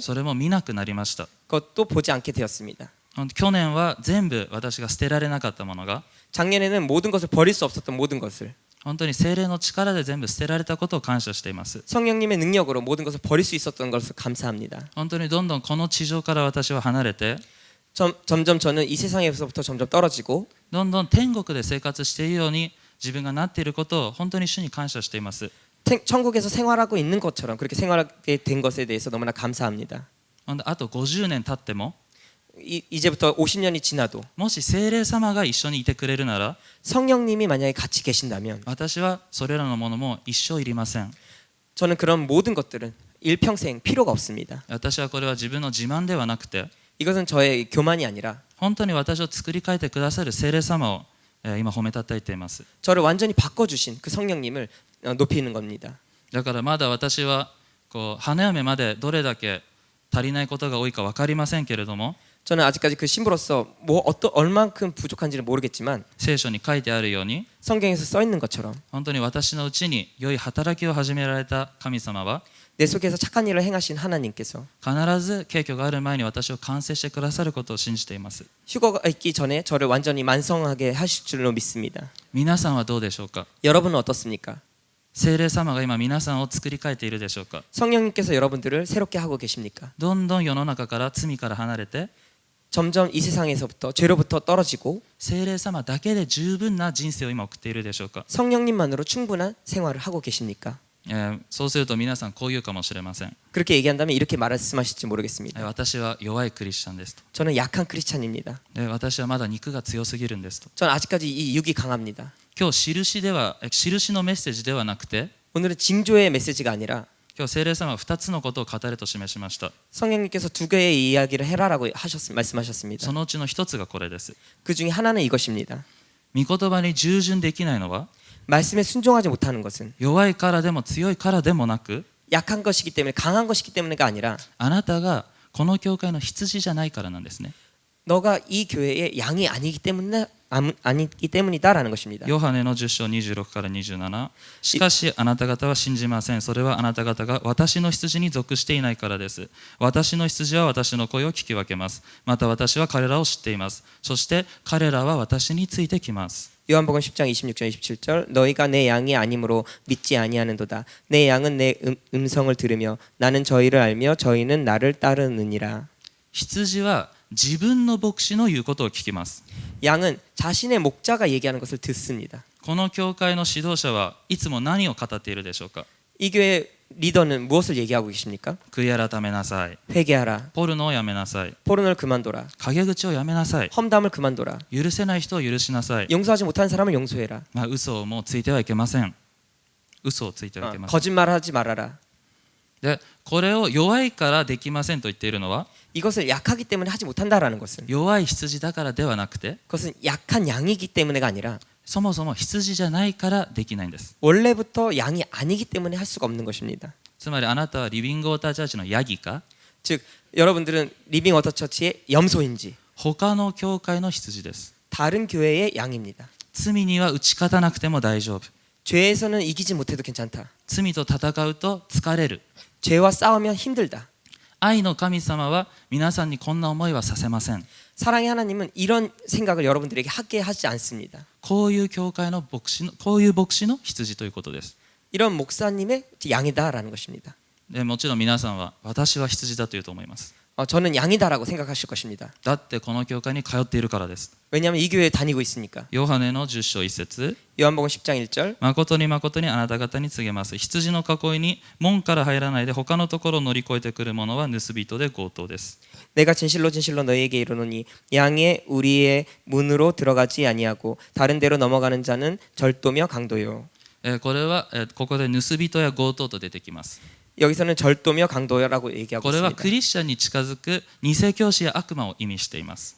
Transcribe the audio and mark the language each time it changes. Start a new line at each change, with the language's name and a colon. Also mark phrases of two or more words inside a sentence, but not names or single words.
Japanese: それも見なくなりました。
Korean: 그것도 보지 않게 되었습니다.
Japanese: 去年は全部私が捨てられなかったものが
Korean: 작년에는 모든 것을 버릴 수 없었던 모든 것을
Japanese: 本当に聖霊の力で全部捨てられたことを感謝しています。
Korean: 성령님의 능력으로 모든 것을 버릴 수 있었던 것을 감사합니다.
Japanese: 本当にどんどんこの地上から私は離れて
Korean: 점점 저는 이 세상에서부터 점점 떨어지고
Japanese: どんどん天国で生活しているように自分がなっていることを本当に主に感謝しています。
Korean: 천국에서 생활하고 있는 것처럼 그렇게 생활하게 된 것에 대해서 너무나 감사합니다.
Japanese: あと50年経っても
Korean: 이제부터 50년이 지나도
Japanese: もし聖霊様が一緒にいてくれるなら
Korean: 성령님이 만약에 같이 계신다면
Japanese: 私はそれらのものも一生いりません。
Korean: 저는 그런 모든 것들은 일평생 필요가 없습니다.
Japanese: 私はこれは自分の自慢ではなくて
Korean: 이것은 저의 교만이 아니라
Japanese: 本当に私を作り変えてくださる聖霊様を今褒めたたえています。
Korean: 저를 완전히 바꿔주신 그 성령님을 높이는 겁니다.
Japanese: だからまだ私はこう花嫁までどれだけ足りないことが多いか分かりませんけれども
Korean: 저는 아직까지 그 신부로서 얼만큼 부족한지는 모르겠지만
Japanese: 聖書に書いてあるように
Korean: 성경에서 써 있는 것처럼
Japanese: 本当に私のうちに良い働きを始められた神様は
Korean: 내 속에서 착한 일을 행하신 하나님께서
Japanese: 必ず景挙がある前に私を完成してくださることを信じています。
Korean: 휴거가 있기 전에 저를 완전히 만성하게 하실 줄로 믿습니다.
Japanese: 皆さんはどうでしょうか。
Korean: 여러분은 어떻습니까?
Japanese: 聖霊様が今皆さんを作り変えているでしょうか。
Korean: 성령님께서 여러분들을 새롭게 하고 계십니까?
Japanese: どんどん世の中から罪から離れて
Korean: 점점 이 세상에서부터 죄로부터 떨어지고
Japanese: 聖霊様だけで十分な人生を今送っているでしょうか。
Korean: 성령님만으로 충분한 생활을 하고 계십니까?
Japanese: そうすると皆さんこう言うかもしれません。
Korean: 그렇게 얘기한다면 이렇게 말씀하실지 모르겠습니다.
Japanese: 私は弱いクリスチャンですと。
Korean: 저는 약한 크리스찬입니다.
Japanese: 私はまだ肉が強すぎるんですと。
Korean: 저는 아직까지 이 육이 강합니다.
Japanese: 今日印のメッセージではなくて
Korean: 오늘은 징조의 메시지가 아니라
Japanese: 今日聖霊様は2つのことを語れと示しました。
Korean: 성령님께서 두 개의 이야기를 해라라고 말씀하셨습니다.
Japanese: そのうちの一つがこれです。
Korean: 그 중에 하나는 이것입니다.
Japanese: 御言葉に従順できないのは
Korean: 말씀에 순종하지 못하는 것은
Japanese: 弱いからでも強いからでもなく
Korean: 약한 것이기 때문에 강한 것이기 때문에가 아니라
Japanese: あなたがこの教会の羊じゃないからなんですね。
Korean: 너가 이 교회의 양이 아니기 때문이다라는 것입니다.
Japanese: ヨハネの10章26から27。しかしあなた方は信じません。それはあなた方が私の羊に属していないからです。私の羊は私の声を聞き分けます。また私は彼らを知っています。そして彼らは私についてきます。
Korean: 요한복음 10장 26절 27절 너희가 내 양이 아니므로 믿지 아니하는도다. 내 양은 내 음성을 들으며 나는 저희를 알며 저희는 나를 따르느니라.
Japanese: 羊は自分の牧師の言うことを聞きます。
Korean: 양은 자신의 목자가 얘기하는 것을 듣습니다.
Japanese: この教会の指導者はいつも何を語っているでしょうか。
Korean: 이 교회 리더는 무엇을 얘기하고 계십니까?
Japanese: 悔い改めなさい。
Korean: 회개하라.
Japanese: ポルノをやめなさい。
Korean: 포르노를 그만둬라.
Japanese: 陰口をやめなさい。
Korean: 험담을 그만둬라.
Japanese: 許せない人を許しなさい。
Korean: 용서하지 못하는 사람을 용서해라.
Japanese: 嘘をもうついてはいけません。嘘をついてはいけません。
Korean: 거짓말하지 말아라.
Japanese: で、これを弱いからできませんと言っているのは
Korean: 이것을 약하기 때문에 하지 못한다라는 것은
Japanese: 弱い羊だからではなくて
Korean: 그것은 약한 양이기 때문에가 아니라
Japanese: そもそも羊じゃないからできないんです。
Korean: 원래부터 양이 아니기 때문에 할 수가 없는 것입니다.
Japanese: つまりあなたはリビングウォーターチャーチのヤギか
Korean: 즉 여러분들은 리빙 워터 처치의 염소인지
Japanese: 他の教会の羊です。
Korean: 다른 교회의 양입니다.
Japanese: 罪には打ち勝たなくても大丈夫。
Korean: 죄에서는 이기지 못해도 괜찮다.
Japanese: 罪と戦うと疲れる。
Korean: 죄와 싸우면 힘들다.
Japanese: 愛の神様は皆さんにこんな思いはさせません。
Korean: 사랑의 하나님은 이런 생각을 여러분들에게 하게 하지 않습니다.
Japanese: こういう教会のこういう牧師の羊ということです。
Korean: 이런 목사님의 양이다라는 것입니다.
Japanese: でもちろん皆さんは私は羊だと言うと思います。
Korean: 저는 양이다라고 생각하실 것입니다.
Japanese: だってこの教会に通っているからです。
Korean: 왜냐하면 이 교회에 다니고 있으니까.
Japanese: ヨハネの10章1節
Korean: 요한복음 10장 1절
Japanese: 誠に誠にあなた方に告げます。羊の囲いに門から入らないで他のところを乗り越えてくる者は盗人で強盗です。
Korean: 내가 진실로 진실로 너희에게 이르노니 양의 우리의 문으로 들어가지 아니하고 다른 데로 넘어가는 자는 절도며 강도요.
Japanese: これはここで盗人や強盗と出てきます。
Korean: 여기서는 절도며 강도라고 얘기하고
Japanese: これは
Korean: 있습니다.
Japanese: クリスチャンに近づく偽教師や悪魔を意味しています。